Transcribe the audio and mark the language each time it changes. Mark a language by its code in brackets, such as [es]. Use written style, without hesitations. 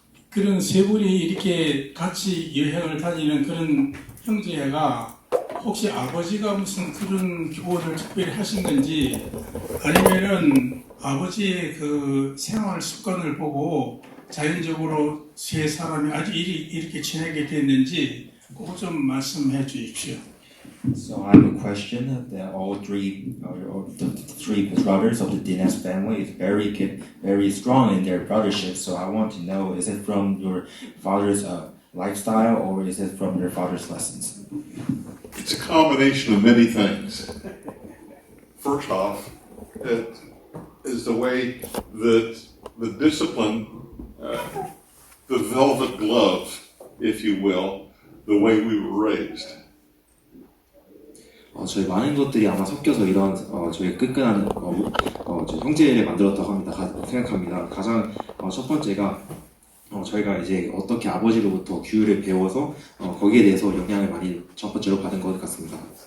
[ko] 그런 세 분이 이렇게 같이 여행을 다니는 그런 형제가 혹시 아버지가 무슨 그런 교훈을 특별히 하신 건지 아니면은 아버지의 그 생활 습관을 보고 자연적으로 세 사람이 아주 이렇게 지내게 됐는지 그거 좀 말씀해 주십시오. [en] So I have a question that all three, or the three brothers of the Dinas family is very strong in their brothership. So I want to know, is it from your father's lifestyle or is it from your father's lessons? It's a combination of many things. First off, it is the way that the discipline, the velvet glove, if you will, the way we were raised. [ko] 저희 많은 것들이 아마 섞여서 이런 저희 끈끈한 저 형제를 만들었다고 합니다. 생각합니다. 가장 첫 번째가 저희가 이제 어떻게 아버지로부터 규율을 배워서 거기에 대해서 영향을 많이 첫 번째로 받은 것 같습니다.